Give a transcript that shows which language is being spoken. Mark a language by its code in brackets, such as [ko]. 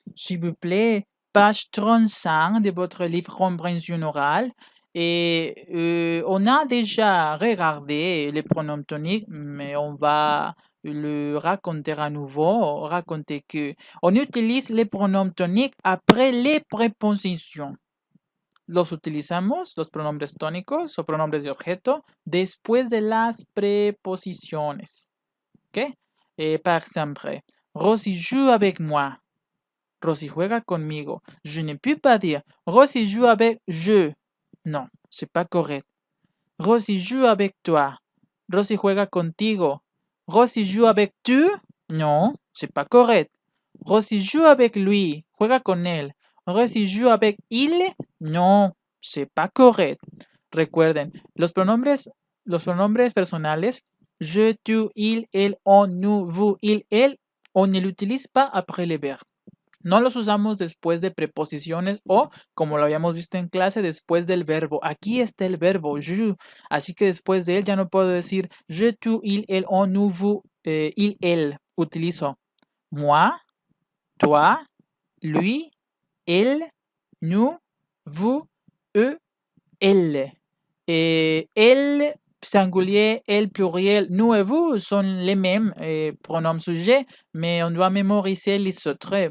[fr] S'il vous plaît, page 35 de votre livre compréhension orale. Et on a déjà regardé les pronoms toniques, mais on va le raconter à nouveau. Raconter que on utilise les pronoms toniques après les prépositions. [es] Los utilizamos, los pronombres tónicos o pronombres de objeto, después de las preposiciones. ¿Ok? [fr] Par exemple, Rosie joue avec moi. [es] Rosie juega conmigo. [fr] Je ne peux pas dire Rosie joue avec je. Non, c'est pas correct. Rosie joue avec toi. [es] Rosie juega contigo. [fr] Rosie joue avec tu. Non, c'est pas correct. Rosie joue avec lui. [es] Juega con él. [fr] Rosie joue avec il. Non, c'est pas correct. [es] Recuerden, los pronombres personales, je, tu, il, elle, on, nous, vous, il, elle, [fr] on ne l'utilise pas après le verbe. [es] No los usamos después de preposiciones o, como lo habíamos visto en clase, después del verbo. Aquí está el verbo, je. Así que después de él ya no puedo decir je, tu, il, elle, on, nous, vous, il, elle. Utilizo moi, toi, lui, elle, nous, vous, eux, elle. [fr] Elle, singulier, elle, pluriel, nous et vous sont les mêmes pronoms sujets, mais on doit mémoriser les autres.